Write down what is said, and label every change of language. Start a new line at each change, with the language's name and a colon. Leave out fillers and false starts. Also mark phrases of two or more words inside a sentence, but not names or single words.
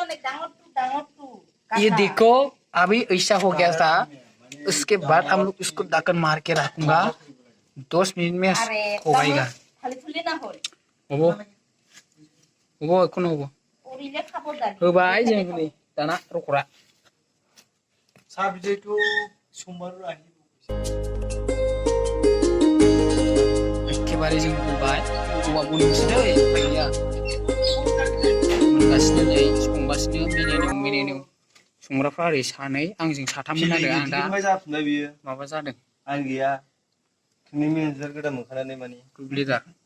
Hindi: ये देखो अभी ऐसा हो गया था उसके बाद हम लोग इसको ढक्कन मार के रखूंगा 10 मिनट में हो जाएगा
Bodo: होबो होबो कोन होबो होबाय जों नै दाना रखरा सा बिदैखौ समबार आहि एखेबारे जों होबाय औवा बनसै दै फैया गासिनो नै संगासिनो मिनिनो संग्राफ्रा ओरै सानै आंजों साथाममोन आरो आं दा जाफिनबाय बियो माबा जादों आं गैया नोंनि मेनेजार गोदान मोनखानानै माने ग्रुप